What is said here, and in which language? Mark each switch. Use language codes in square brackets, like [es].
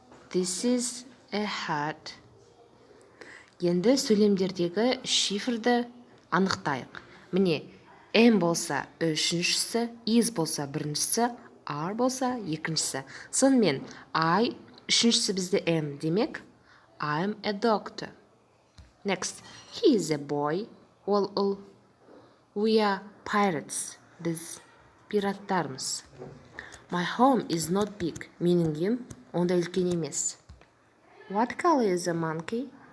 [en] This is a hat. [kk] Енді сөйлемдердегі шифрді анықтайық. Міне, M болса үшіншісі, is болса біріншісі, R болса екіншісі. Сонымен, I үшіншісі бізде M демек, [en] I'm a doctor. Next, he is a boy. [kk] Ол ұл. [en] We are pirates. [kk] Біз пираттармыз. [en] My home is not big. [kk] Менің үйім онда үлкен емес. [en] What color is the monkey?